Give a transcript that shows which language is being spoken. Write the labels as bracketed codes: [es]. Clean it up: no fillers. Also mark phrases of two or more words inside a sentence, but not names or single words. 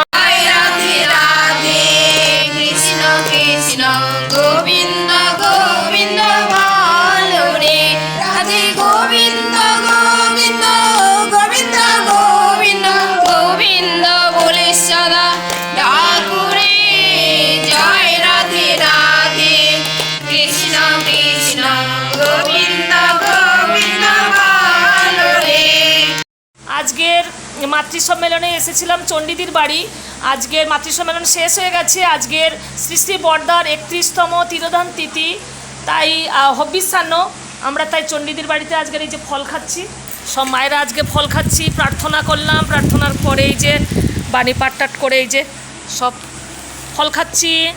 [bn] রাধে রাধে কৃষ্ণ কৃষ্ণ গোবিন্দ গোবিন্দ ভালো রে রাধে গোবিন্দ গোবিন্দ গোবিন্দ গোবিন্দ গোবিন্দ বোলে সদা ঠাকুরে জয় রাধে রাধে কৃষ্ণ কৃষ্ণ গোবিন্দ গোবিন্দ ভালো রে। আজকের মাতৃ সম্মেলনে এসেছিলাম চণ্ডীদির বাড়ি। আজকের মাতৃ সম্মেলন শেষ হয়ে গেছে। আজকের শ্রী শ্রী বর্দার 31তম তিরোধান তিথি, তাই হবিষ্যান্ন আমরা তাই চণ্ডীদির বাড়িতে আজকের এই যে ফল খাচ্ছি, সব মায়েরা আজকে ফল খাচ্ছি, প্রার্থনা করলাম, প্রার্থনার পরে এই যে বাণী পাঠ টাট করে এই যে সব ফল খাচ্ছি।